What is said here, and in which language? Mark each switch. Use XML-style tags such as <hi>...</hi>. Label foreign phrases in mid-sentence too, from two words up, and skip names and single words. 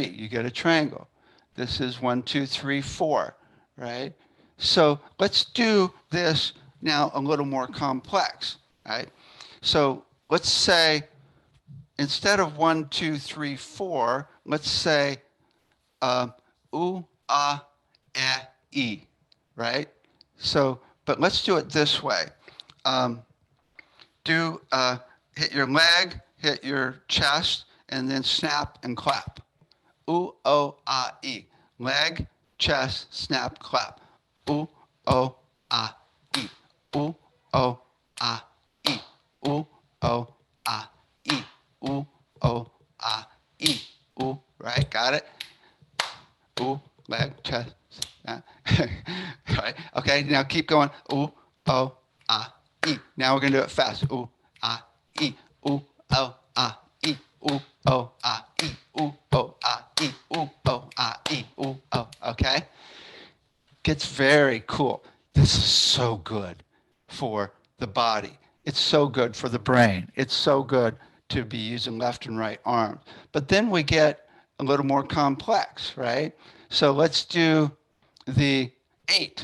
<en>You get a triangle. This is 1, 2, 3, 4, right? So let's do this now a little more complex, right? So let's say instead of 1, 2, 3, 4, let's say u, a, e, right? So, but let's do it this way. Hit your leg, hit your chest, and then snap and clap. U, o, a, e. Leg, chest, snap, clap. U, o, a, e. U, o, a, e. U, o, a, e. U, o, a, e. U, right? Got it? U, leg, chest. Right? Okay, now keep going. U, o, a, e. Now we're going to do it fast. U, a, e. U, o, a, e. U, o, a, e. U, o, a, e. U, o, a, e. U, o. Okay? Gets very cool. This is so good for the body. It's so good for the brain. It's so good to be using left and right arms. But then we get a little more complex, right? So let's do the 8.</en>